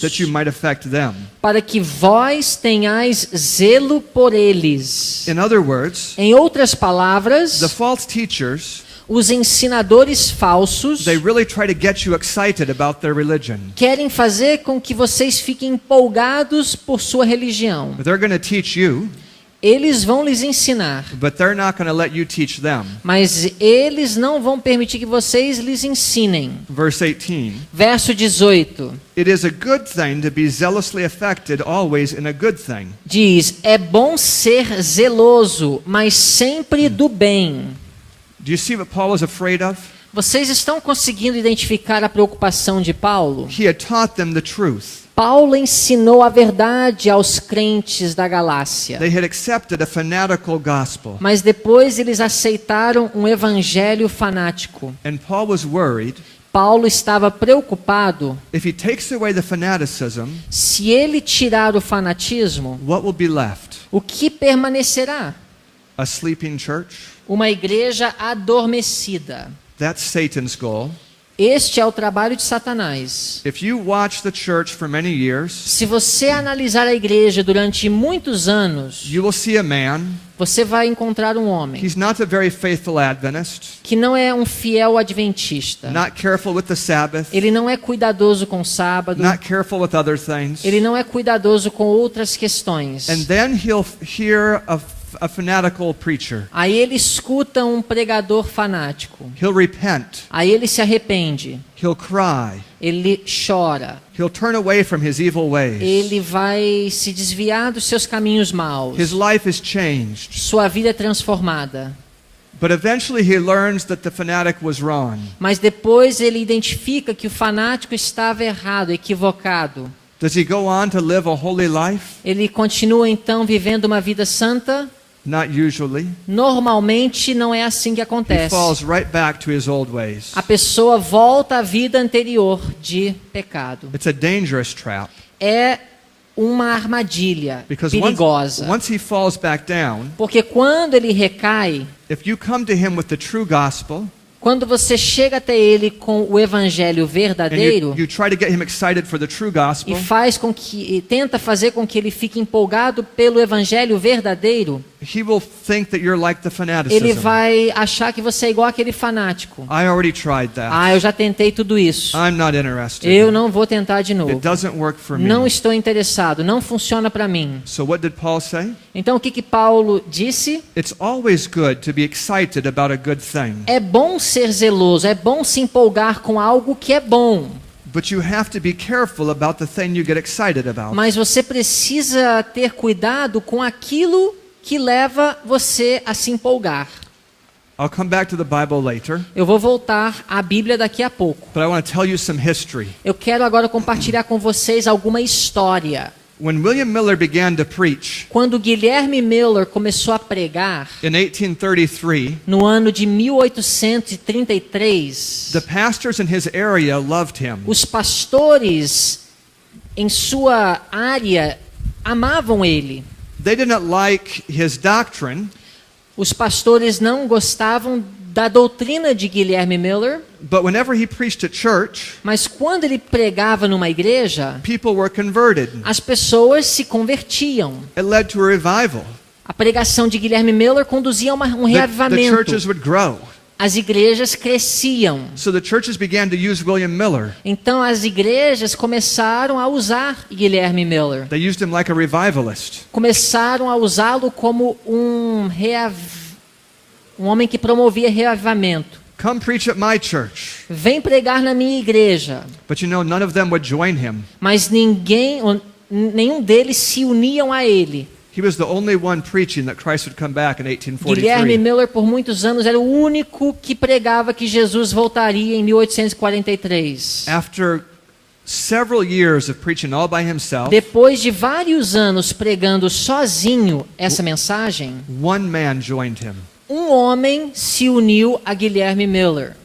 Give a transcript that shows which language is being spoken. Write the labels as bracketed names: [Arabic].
[English] that you might affect them. [Portuguese] para que vós tenhais zelo por eles. [English] In other words, [Portuguese] Em outras palavras, [English] the false teachers, [Portuguese] os ensinadores falsos [English] they really try to get you excited about their religion. [Portuguese] querem fazer com que vocês fiquem empolgados por sua religião. [English] They're going to teach you, [Portuguese] Eles vão lhes ensinar, [English] but they're not going to let you teach them. [Portuguese] mas eles não vão permitir que vocês lhes ensinem. [English] Verse 18. [Portuguese] Verso 18 [English] It is a good thing to be zealously affected always in a good thing. [Portuguese] diz: é bom ser zeloso, mas sempre do bem. [English] Do you see what Paul was afraid of? [Portuguese] Vocês estão conseguindo identificar a preocupação de Paulo? [English] He had taught them the truth. [Portuguese] Paulo ensinou a verdade aos crentes da Galácia, [English] They had accepted a fanatical gospel. [Portuguese] mas depois eles aceitaram um evangelho fanático. [English] And Paul was worried, [Portuguese] Paulo estava preocupado: [English] if he takes away the fanaticism, [Portuguese] se ele tirar o fanatismo, [English] what will be left? [Portuguese] o que permanecerá? [English] A sleeping church? [Portuguese] Uma igreja adormecida. [English] That's Satan's goal. [Portuguese] Este é o trabalho de Satanás. [English] If you watch the church for many years, [Portuguese] Se você analisar a igreja durante muitos anos, [English] you will see a man. [Portuguese] você vai encontrar um homem [English] He's not a very faithful Adventist, [Portuguese] que não é um fiel adventista. [English] not careful with the Sabbath, [Portuguese] Ele não é cuidadoso com o sábado. [English] not careful with other things. [Portuguese] Ele não é cuidadoso com outras questões. [English] And then he'll hear a fanatical preacher. [Portuguese] Aí ele escuta um pregador fanático. [English] He'll repent. [Portuguese] Aí ele se arrepende. [English] He'll cry. [Portuguese] Ele chora. [English] He'll turn away from his evil ways. [Portuguese] Ele vai se desviar dos seus caminhos maus. [English] His life is changed. [Portuguese] Sua vida é transformada. [English] But eventually he learns that the fanatic was wrong. [Portuguese] Mas depois ele identifica que o fanático estava errado, equivocado. [English] Does he go on to live a holy life? [Portuguese] Ele continua então vivendo uma vida santa? [English] Not usually. [Portuguese] Normalmente não é assim que [English] He [Portuguese] acontece. [English] falls right back to his old ways. [Portuguese] A pessoa volta à vida anterior de pecado. [English] It's a dangerous trap. [Portuguese] É uma armadilha [English] Because [Portuguese] perigosa. [English] once he falls back down, [Portuguese] Porque quando ele recai, [English] if you come to him with the true gospel, [Portuguese] quando você chega até ele com o evangelho [English] and [Portuguese] verdadeiro [English] you try to get him excited for the true gospel, [Portuguese] e tenta fazer com que ele fique empolgado pelo evangelho verdadeiro, [English] he will think that you're like the [Portuguese] ele [English] fanaticism. [Portuguese] vai achar que você é igual aquele fanático. [English] I already tried that. [Portuguese] Eu já tentei tudo isso. [English] I'm not interested. [Portuguese] Eu não vou tentar de [English] It [Portuguese] novo. [English] doesn't work for me. [Portuguese] Não estou interessado, não funciona para mim. [English] So what did Paul say? [Portuguese] Então o que Paulo disse? [English] It's always good to be excited about a good thing, [Portuguese] É bom ser zeloso, é bom se empolgar com algo que é bom. [English] but you have to be careful about the thing you get excited about. [Portuguese] Mas você precisa ter cuidado com aquilo que leva você a se empolgar. [English] I'll come back to the Bible later, [Portuguese] Eu vou voltar à Bíblia daqui a pouco. [English] but I want to tell you some history. [Portuguese] Eu quero agora compartilhar com vocês alguma história. [English] When William Miller began to preach [Portuguese] Quando Guilherme Miller começou a pregar, [English] in 1833, [Portuguese] no ano de 1833, [English] the pastors in his area loved him. [Portuguese] os pastores em sua área amavam ele. [English] They didn't like his doctrine, [Portuguese] Os pastores não gostavam da doutrina de Guilherme Miller, [English] but whenever he preached at church, [Portuguese] mas quando ele pregava numa igreja, [English] people were converted. [Portuguese] as pessoas se convertiam. [English] It led to a revival. [Portuguese] A pregação de Guilherme Miller conduzia a um [English] The [Portuguese] reavivamento. [English] churches would grow. [Portuguese] As igrejas cresciam. [English] So the churches began to use William Miller. [Portuguese] Então as igrejas começaram a usar Guilherme Miller. [English] They used him like a revivalist. [Portuguese] Começaram a usá-lo como um homem que promovia reavivamento. [English] Come preach at my church. [Portuguese] Vem pregar na minha igreja. [English] But you know, none of them would join him. [Portuguese] Mas nenhum deles se uniam a ele. [English] He was the only one preaching that Christ would come back in [Portuguese] Guilherme [English] 1843. [Portuguese] Miller, por muitos anos, era o único que pregava que Jesus voltaria em 1843. [English] After several years of preaching all by himself, [Portuguese] Depois de vários anos pregando sozinho essa mensagem, [English] one man joined him. [Portuguese] um homem se uniu a Guilherme Miller.